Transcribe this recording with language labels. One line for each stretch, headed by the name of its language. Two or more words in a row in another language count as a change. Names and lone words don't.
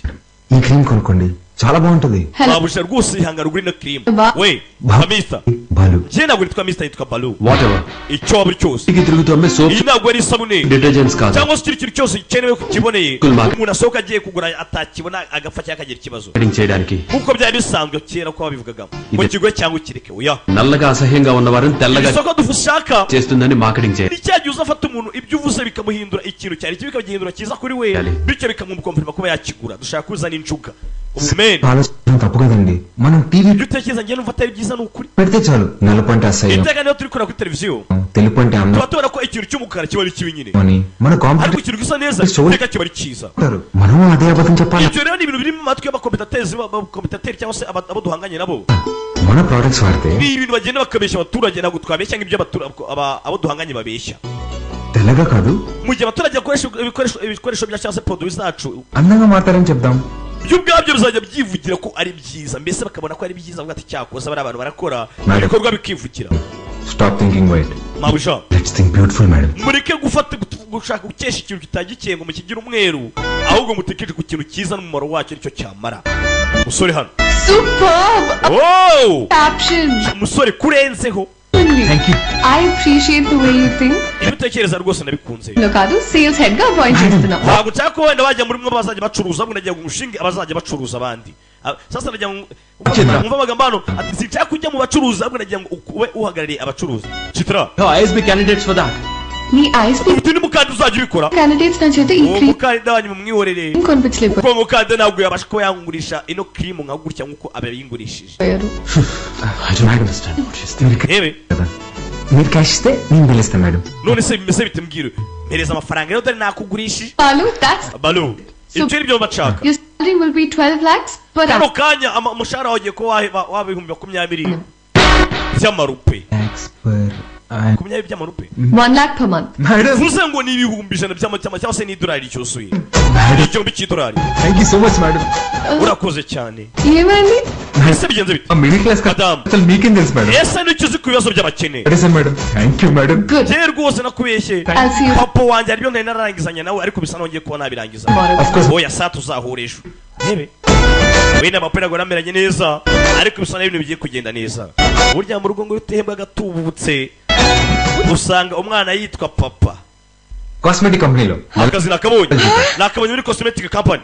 Telugu: ఈ క్రీమ్ కొనుక్కోండి, చాలా బాగుంటది.
English: Hello.
Kinyarwanda: wabusha rwose ihangana ugura ino cream Ba- we Ba-
English: Mr.
Telugu: బాలు
Kinyarwanda: je ntabwo nitwa Mr. nitwa Balu
English: వాటెవర్
Kinyarwanda: icyo waba uri cyose
Telugu: ఇంటికి తిరుగుతూ అమ్మే సోప్
Kinyarwanda: iyi ntabwo ari isabune
Telugu: డిటర్జెంట్స్ కాదు
Kinyarwanda: cyangwa se ikindi kintu cyose gikenewe kukiboneye
English: Cool mark.
Kinyarwanda: umuntu asohoka agiye kugura atakibona agapfa cyangwa akagira ikibazo
Telugu: మార్కెటింగ్ చేయడానికి
Kinyarwanda: nk'uko byari bisanzwe kera ko babivugagamo ngo Ide- kigure cyangwa ukireke oya
Telugu: నల్లగా అసహ్యంగా ఉన్న వారిని తెల్లగా
Kinyarwanda: isoko dushaka
Telugu: చేస్తుందని మార్కెటింగ్ చేయాలి
Kinyarwanda: ni cya gihe uzafata umuntu ibyo uvuze bikamuhindura ikintu cyari kibi bikagihindura cyiza kuri we Yali. bityo bikamukomfirima kuba yakigura dushaka kuzana injuga umumeni
Telugu: ఆలోచన తప్పు కదండి. మనం టీవీ
Kinyarwanda: ibyo utekereza njye numva atari byiza ni ukuri
Telugu: పెడితే చాలు, నలుపు అంటే అసహ్యం,
Kinyarwanda: iteka niyo turi kureba kuri televiziyo
Telugu: తెలుపు అంటే అందం
Kinyarwanda: tuba tubona ko ikintu cy'umukara kiba ari kibi nyine
Telugu: అని మన
Kinyarwanda: ariko
English: కాంపిటీటర్
Kinyarwanda: ikintu gisa neza Show- iteka kiba ari cyiza
Telugu: మనం అదే అబద్ధం చెప్పాలి.
Kinyarwanda: ibyo rero ni ibintu biri mu matwi y'abakomitateri cyangwa se abo duhanganye nabo
Telugu: మన ప్రొడక్ట్స్ వాడితే
Kinyarwanda: ni ibintu bagenda bakabeshya abaturage ntabwo twabeshya nk'ibyo abo duhanganye babeshya
Telugu: తెల్లగా కాదు
Kinyarwanda: mu gihe abaturage bakoresha ibikoresho bya cyangwa se produit zacu
Telugu: అందంగా మాట్లాడని చెప్దాం.
Kinyarwanda: byo ubwabyo bizajya byivugira ko ari byiza mbese bakabona ko ari byiza avuga ati cyakoze bari abantu barakora
English: Madam.
Kinyarwanda: ibikorwa bikivugira
English: Stop thinking white,
Kinyarwanda: mabusha
English: Let's think beautiful madam.
Kinyarwanda: mureke gushaka gukesha ikintu kitagikiye ngo mukigire umweru ahubwo mutekereje ku kintu cyiza n'umumaro wacyo nicyo cyamara musore hano
English: Superb. oh Caption.
Kinyarwanda: umusore kurenzeho
English: Thank you. I appreciate the way you think.
Kinyarwanda: ibyo utekereza rwose nabikunze
Telugu: లో కాదు
English: sales head
Telugu: గా అపాయింట్ చేస్తున్నాం.
Kinyarwanda: ntabwo nshaka ko wenda bajya muri mwe bazajya bacuruza ahubwo nagira ngo umushinge abazajya bacuruza abandi sasa nagira ngo mwumve amagambo hano ati sinshaka kujya mu bacuruzi ahubwo nagira ngo ube uhagarariye abacuruzi chitra
English: ISB candidates for that
Telugu: నీ ఐఎస్పీ
Kinyarwanda: ufite undi mukandida uzajya ubikora
Telugu: క్యాండిడేట్స్ నా చేత ఈ
Kinyarwanda: uwo
English: క్రీమ్
Kinyarwanda: mukandida wanyu mumwiyorere
Telugu: కొనిపించలేకపోయారు.
Kinyarwanda: kuko uwo mukandida ntabwo yabasha kuba yangurisha ino kirimu nka gutya nk'uko abayingurishije
English: I don't understand what she's thinking.
Kinyarwanda: yewe
Telugu: మీరు క్యాష్ ఇస్తే నేను బిల్ ఇస్తాను మేడం.
Kinyarwanda: none se bimeze bite mbwira mpereza amafaranga rero dore nakugurishije
English: Balu, that's
Kinyarwanda: balu ibyo ni byo bashaka
English: your salary will be 12 lakhs per
Kinyarwanda: kano
English: annum.
Kinyarwanda: kanya umushahara wagiye kuba waba ibihumbi 20 by'amarupe
English: Thanks for
Kinyarwanda: 20 by'amarupe
English: 1 lakh per month. మేడం.
Kinyarwanda: vuze ngo ni ibihumbi 100 cyangwa se n'idolari cyuzuye igihumbi cy'idolari
English: Thank you so much madam.
Kinyarwanda: urakoze cyane
Telugu: ఏమైంది?
Kinyarwanda: ese bigenze bite
English: Middle class Madam.
Telugu: అసలు మీకేం తెలుసు మేడం?
Kinyarwanda: ese nicyo uzi ku bibazo by'abakene
Telugu: సరే మేడం,
English: Thank you madam. Good.
Kinyarwanda: je rwose nakubeshye
English: I'll see you
Kinyarwanda: papa wanjye aribyo nari nararangizanya nawe ariko bisa nongeye kuba nabirangiza
English: tomorrow. Of course.
Kinyarwanda: oya saa tuzahura ejo ntebe wenda papa ntabwo nameranye neza ariko bisa n'ibintu bigiye kugenda neza burya mu rugo ngo iyo utehembwa agatubutse usanga umwana yitwa papa
English: cosmetic companylo
Kinyarwanda: akazi nakabonye muri
English: cosmetic company